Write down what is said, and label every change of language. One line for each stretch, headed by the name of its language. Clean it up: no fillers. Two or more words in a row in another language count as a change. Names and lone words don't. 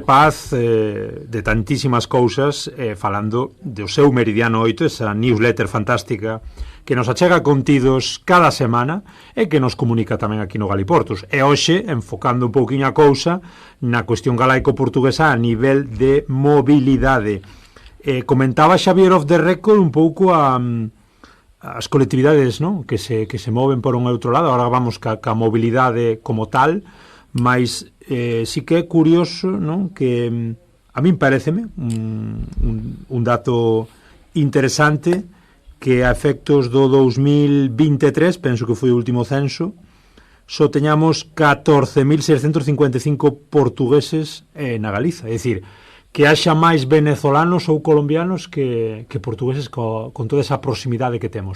Galician: Paz de tantísimas cousas, falando do seu Meridiano 8, esa newsletter fantástica que nos achega contidos cada semana e que nos comunica tamén aquí no Galiportus. E hoxe, enfocando un pouquinho a cousa na cuestión galaico-portuguesa a nivel de mobilidade. Comentaba Xavier
English: off the record
Galician: un pouco as colectividades, non? que se moven por un outro lado. Agora vamos ca mobilidade como tal, mas sí que é curioso, non? Que a min pareceme un dato interesante que a efectos do 2023, penso que foi o último censo, só teñamos 14.655 portugueses na Galiza, é dicir, que haxa máis venezolanos ou colombianos que portugueses con toda esa proximidade que temos.